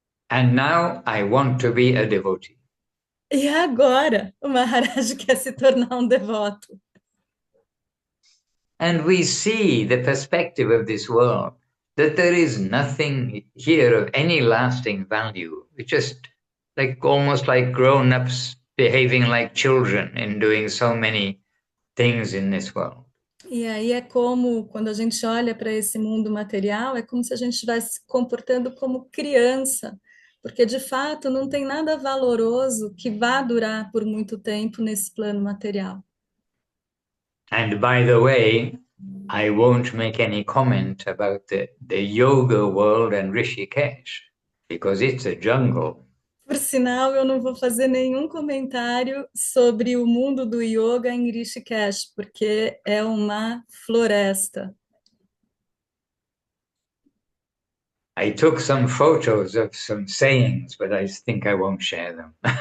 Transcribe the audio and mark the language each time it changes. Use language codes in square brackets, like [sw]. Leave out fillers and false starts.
[en] And now I want to be a devotee. [pt] E agora o Maharaj quer se tornar um devoto. [en] And we see the perspective of this world, that there is nothing here of any lasting value. It's just almost like grown-ups behaving like children in doing so many things in this world. [pt] E aí é como, quando a gente olha para esse mundo material, é como se a gente estivesse se comportando como criança, porque de fato não tem nada valoroso que vá durar por muito tempo nesse plano material. [en] And by the way, I won't make any comment about the yoga world and Rishikesh, because it's a jungle. [pt] Por sinal, eu não vou fazer nenhum comentário sobre o mundo do yoga em Rishikesh, porque é uma floresta. [en] I took some photos of some sayings, but I think I won't share them.